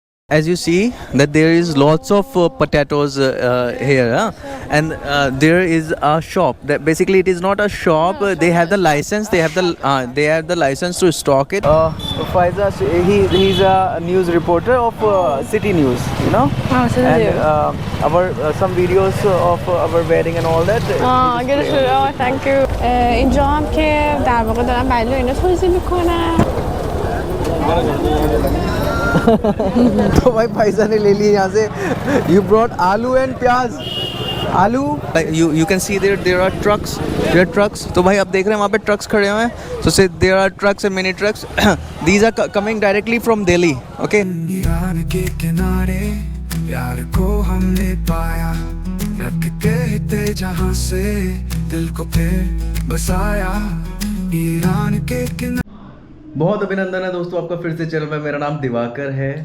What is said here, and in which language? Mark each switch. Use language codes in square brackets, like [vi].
[en] As you see that there is lots of potatoes here, and there is a shop that basically it is not a shop. They have the license. They have the license to stock it. Faiza, he's a news reporter of City News, you know. Oh, so And our some videos of our wedding and all that. thank you. [fa] اینجا هم که در واقع دارم بلو اینا توضیح میکنم. [hi] तो भाई Pfizer ने ले लिए यहाँ से. [en] You brought [hi] आलू [en] and [hi] प्याज. आलू. [en] You can see there are trucks. There are trucks. [hi] तो भाई आप देख रहे हैं वहाँ पे trucks खड़े हुए हैं. [en] So say there are trucks and mini trucks. These are coming directly from Delhi. Okay. [hi] Iran के किनारे प्यार को हमने पाया, रखते थे जहाँ से दिल को फिर बसाया. ईरान के किनारे. बहुत अभिनंदन है दोस्तों आपका फिर से चैनल में. मेरा नाम दिवाकर है.